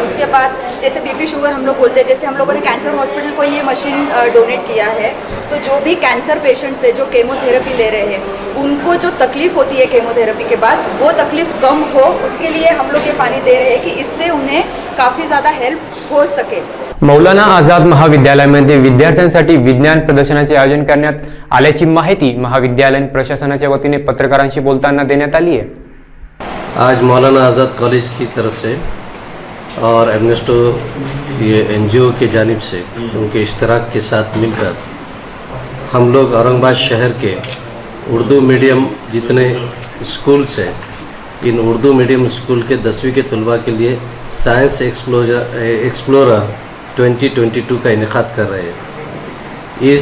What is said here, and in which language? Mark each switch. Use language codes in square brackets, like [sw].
[hi] उसके बाद जैसे बीपी शुगर हम लोग बोलते हैं, जैसे हम लोगों ने कैंसर हॉस्पिटल को ये मशीन डोनेट किया है, तो जो भी कैंसर पेशेंट्स है जो केमोथेरेपी ले रहे हैं, उनको जो तकलीफ़ होती है केमोथेरेपी के बाद, वो तकलीफ़ कम हो, उसके लिए हम लोग ये पानी दे रहे हैं कि इससे उन्हें काफ़ी ज़्यादा हेल्प हो सके। [mr] मौलाना आझाद महाविद्यालयामध्ये विद्यार्थ्यांसाठी विज्ञान प्रदर्शनाचे आयोजन करण्यात आल्याची माहिती महाविद्यालय प्रशासनाच्या वतीने पत्रकारांशी बोलताना देण्यात आली आहे। [hi] आज मौलाना आज़ाद कॉलेज की तरफ से और एमनेस्टो ये एनजीओ के जानिब से उनके इश्तराक के साथ मिलकर हम लोग औरंगाबाद शहर के उर्दू मीडियम जितने स्कूल्स हैं, इन उर्दू मीडियम स्कूल के 10वीं के तलबा के लिए साइंस एक्सप्लोरर 2022 का इनेकाद कर रहे हैं।